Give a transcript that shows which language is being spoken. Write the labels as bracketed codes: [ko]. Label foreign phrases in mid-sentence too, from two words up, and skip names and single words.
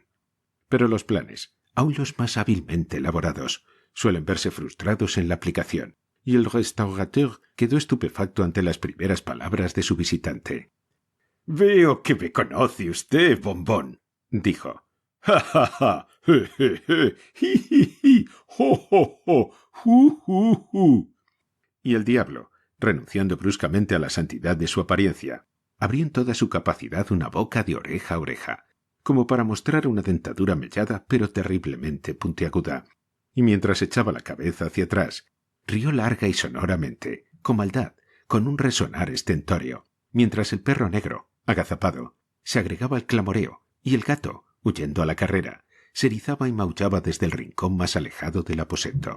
[es] Pero los planes, aun los más hábilmente elaborados, suelen verse frustrados en la aplicación, y el restaurateur quedó estupefacto ante las primeras palabras de su visitante. «Veo que me conoce usted, Bombón», dijo. «Ja, ja, ja, je, je, je, ji, ji, ji, jo, jo, jo, ju, ju, ju». Y el diablo, renunciando bruscamente a la santidad de su apariencia, abrió en toda su capacidad una boca de oreja a oreja, como para mostrar una dentadura mellada pero terriblemente puntiaguda, y mientras echaba la cabeza hacia atrás, rió larga y sonoramente, con maldad, con un resonar estentórea, mientras el perro negro, agazapado, se agregaba al clamoreo, y el gato, huyendo a la carrera, se erizaba y maullaba desde el rincón más alejado del aposento.